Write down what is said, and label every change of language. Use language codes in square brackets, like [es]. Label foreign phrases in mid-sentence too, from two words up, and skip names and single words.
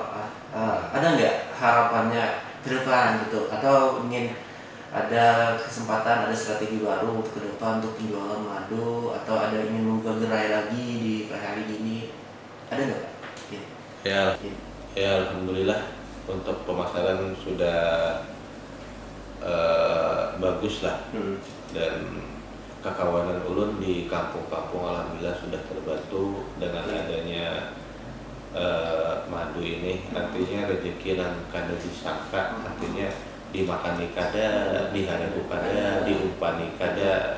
[id] Ada nggak harapannya ke depan gitu, atau ingin ada kesempatan, ada strategi baru untuk ke depan untuk penjualan madu, atau ada ingin membuka gerai lagi di hari ini, ada nggak Pak? Ya alhamdulillah untuk pemasaran sudah bagus lah. [bjn] Dan kekawanan ulun di kampung-kampung alhamdulillah sudah terbantu dengan adanya madu ini. Artinya rezeki yang kada disangka, artinya dimakani kada, diharap kada, diumpani kada,